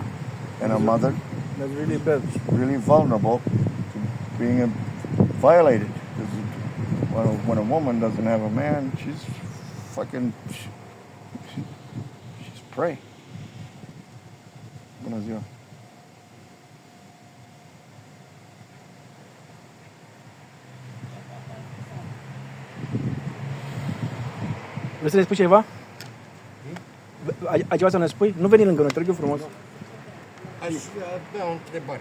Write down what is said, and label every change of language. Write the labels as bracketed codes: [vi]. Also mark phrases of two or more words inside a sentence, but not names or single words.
[en] And a mother. That's really bad. Really vulnerable to being violated. Because when a woman doesn't have a man, she's fucking, she's prey. [es] Buenos días. [ro] Vrei să ne spui ceva? Ai ceva să ne spui? Nu veni lângă noi, te rog eu frumos. Aș avea o întrebare.